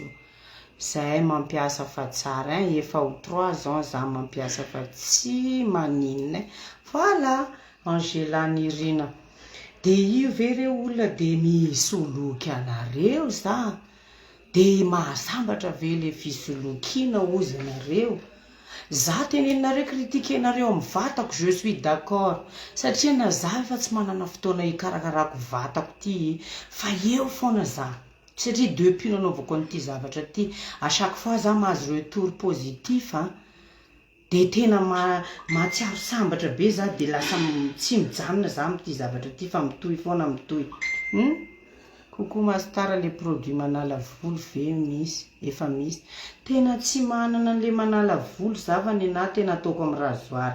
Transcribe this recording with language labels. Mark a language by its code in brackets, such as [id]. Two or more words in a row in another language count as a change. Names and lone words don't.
[mg] Zahay mampiasa fa tsara efa ho 3 ans za mampiasa fa tsy maninona voilà Angela Nirina. De io ve reo olona de misoloky anareo za. De mahasambatra ve le fisolokiana ozy anareo. Za teneninareo kritikenareo amin'ny vatako, [fr] je suis d'accord. [mg] Satria na za efa tsy manana fotoana hikarakarako vatako ty, fa eo foana za. Satria depuis nanaovako an'ity zavatra ty, [fr] à chaque fois [mg] za mahazo [fr] retour positif [mg] de tena mahatsiaro sambatra be za, de lasa tsy mijanona za amin'ity zavatra ty fa mitohy foana mitohy. Kokoa masitara [fr] le produit [mg] manala volo ve misy, efa misy. Tena tsy manana le manala volo za fa nenahy tena ataoko amin'ny rasoir.